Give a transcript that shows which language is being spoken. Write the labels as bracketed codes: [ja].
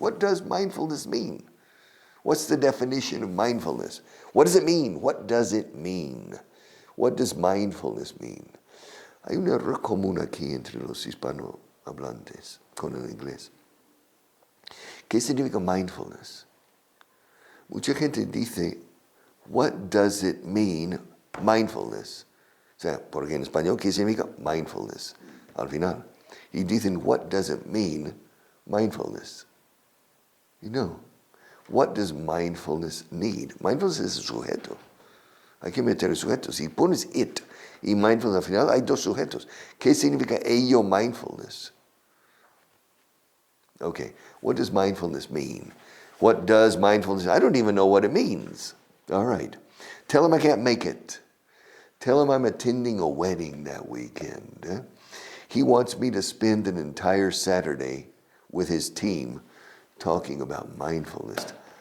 [en] What does mindfulness mean? What's the definition of mindfulness? What does it mean? What does mindfulness mean? [es] Hay un error común aquí entre los hispanohablantes con el inglés. ¿Qué significa mindfulness? Mucha gente dice, [en] what does it mean, mindfulness? [es] O sea, porque en español, ¿qué significa mindfulness? Al final. Y dicen, [en] what does it mean, mindfulness? You know, what does mindfulness need? [es] Mindfulness es el sujeto. Hay que meter el sujeto. Si pones it y mindfulness al final, hay 2 sujetos. ¿Qué significa ello mindfulness? [en] Okay, what does mindfulness mean? What does mindfulness? I don't even know what it means. All right. Tell him I can't make it. Tell him I'm attending a wedding that weekend. He wants me to spend an entire Saturday with his team talking about mindfulness.